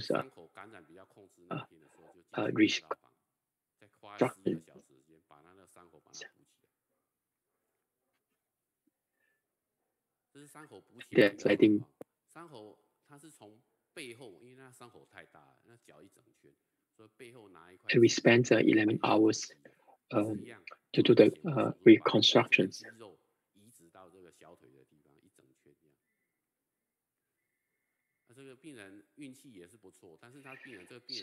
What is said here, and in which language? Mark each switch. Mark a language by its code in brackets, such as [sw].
[zh] 伤口感染比较控制那天的时候，就再花12个小时时间把他的伤口把它补起来。这是伤口补起来。 [en] Yes, I think. [zh] 伤口它是从背后，因为那伤口太大了，那绞一整圈，所以背后拿一块。 [en] We spent 11 hours to do the reconstructions. [zh] 肌肉移植到这个小腿的地方一整圈这样。那这个病人运气也是不错，但是他病人这个病人。